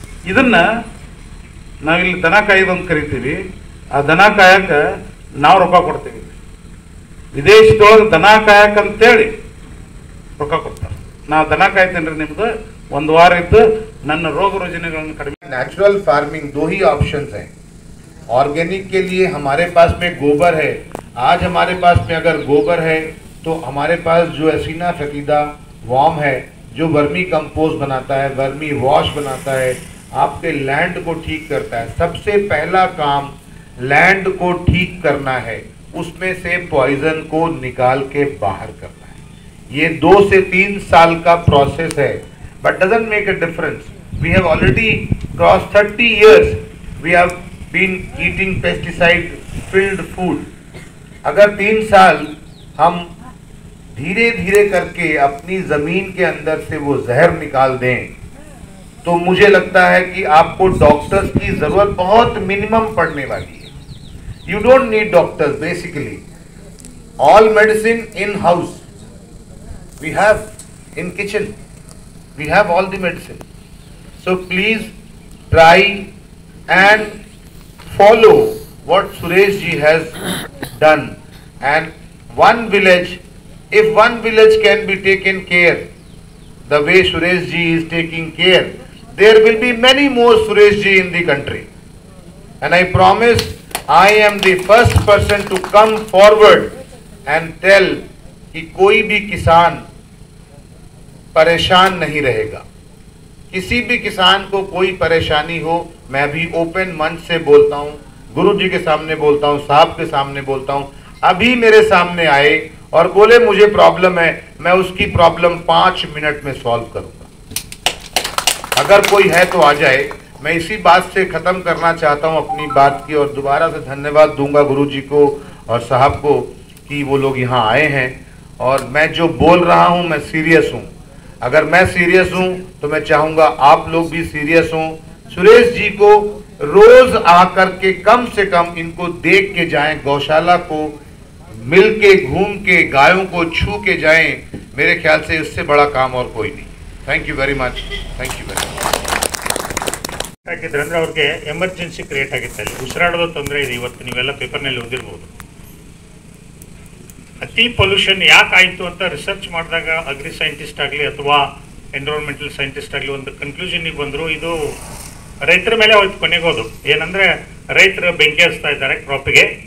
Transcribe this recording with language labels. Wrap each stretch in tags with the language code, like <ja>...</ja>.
<kn>ಇದನ್ನು ನಾವಿಲ್ಲಿ ದನ ಕಾಯೋದು ಅಂತ ಕರಿತೀವಿ. ಆ ದನ ಕಾಯಕ್ಕೆ ನಾವು ರೊಕ್ಕ ಕೊಡ್ತೀವಿ. ವಿದೇಶದೊಳಗೆ ದನ ಕಾಯಕ್ಕಂತೇಳಿ ರೊಕ್ಕ ಕೊಡ್ತಾರೆ. ನಾವು ದನ ಕಾಯ್ತೇನೆ ರೀ, ನಿಮ್ದು 1 ವಾರ ಇದ್ದು ನನ್ನ ರೋಗ ರುಜಿನಗಳನ್ನು ಕಡಿಮೆ.</kn> <hi>नेचुरल फार्मिंग 2 ही ऑप्शंस हैं. ऑर्गेनिक के लिए हमारे पास में गोबर है. आज हमारे पास में अगर गोबर है तो हमारे पास जो एसिना फकीदा वॉर्म है जो वर्मी कंपोस्ट बनाता है, वर्मी वॉश बनाता है, आपके लैंड को ठीक करता है. सबसे पहला काम लैंड को ठीक करना है, उसमें से पॉइजन को निकाल के बाहर करना है. ये 2 से 3 साल का प्रोसेस है,</hi> <en>But doesn't make a difference. We have already crossed 30 years. We have been eating pesticide-filled food. अगर 3 साल हम धीरे धीरे करके अपनी जमीन के अंदर से वो जहर निकाल दें, तो मुझे लगता है कि आपको डॉक्टर्स की जरूरत बहुत मिनिमम पड़ने वाली है. You don't need doctors basically. All medicine in house. We have in kitchen. We have all the medicine. So please try and follow what Suresh ji has done. And one village, if one village can be taken care the way Suresh ji is taking care, there will be many more Suresh ji in the country. And I promise I am the first person to come forward and tell</en> <hi>कि कोई भी किसान परेशान नहीं रहेगा. किसी भी किसान को कोई परेशानी हो, मैं भी ओपन मंच से बोलता हूँ, गुरु जी के सामने बोलता हूँ, साहब के सामने बोलता हूँ. अभी मेरे सामने आए और बोले मुझे प्रॉब्लम है, मैं उसकी प्रॉब्लम 5 मिनट में सॉल्व करूँगा. अगर कोई है तो आ जाए. मैं इसी बात से ख़त्म करना चाहता हूं अपनी बात की, और दोबारा से धन्यवाद दूंगा गुरुजी को और साहब को कि वो लोग यहाँ आए हैं। और मैं जो बोल रहा हूं मैं सीरियस हूं। अगर मैं सीरियस हूं तो मैं चाहूँगा आप लोग भी सीरियस हों। सुरेश जी को रोज आकर के कम से कम इनको देख के जाएं, गौशाला को मिल के घूम के गायों को छू के जाएं। मेरे ख्याल से इससे बड़ा काम और कोई नहीं।</hi> <en>thank you very much,</en> <hi>thank you very much.</hi> <kn>ಯಾಕಿದ್ರೆ ಅಂದರೆ ಅವ್ರಿಗೆ ಎಮರ್ಜೆನ್ಸಿ ಕ್ರಿಯೇಟ್ ಆಗಿತ್ತು, ಅಲ್ಲಿ ಉಸಿರಾಡೋದು ತೊಂದರೆ ಇದೆ. ಇವತ್ತು ನೀವೆಲ್ಲ ಪೇಪರ್ನಲ್ಲಿ ಓದಿರ್ಬೋದು. ಅತಿ ಪೊಲ್ಯೂಷನ್ ಯಾಕಾಯಿತು ಅಂತ ರಿಸರ್ಚ್ ಮಾಡಿದಾಗ ಅಗ್ರಿ ಸೈಂಟಿಸ್ಟ್ ಆಗಲಿ ಅಥವಾ ಎನ್ವಿರಾನ್ಮೆಂಟಲ್ ಸೈಂಟಿಸ್ಟ್ ಆಗಲಿ ಒಂದು ಕನ್ಕ್ಲೂಷನ್ಗೆ ಬಂದರು. ಇದು ರೈತರ ಮೇಲೆ ಹೋಯ್ತು ಕೊನೆಗೋದು. ಏನಂದರೆ ರೈತರು ಬೆಂಕಿ ಹಚ್ತಾ ಇದ್ದಾರೆ ಕ್ರಾಪಿಗೆ.</kn>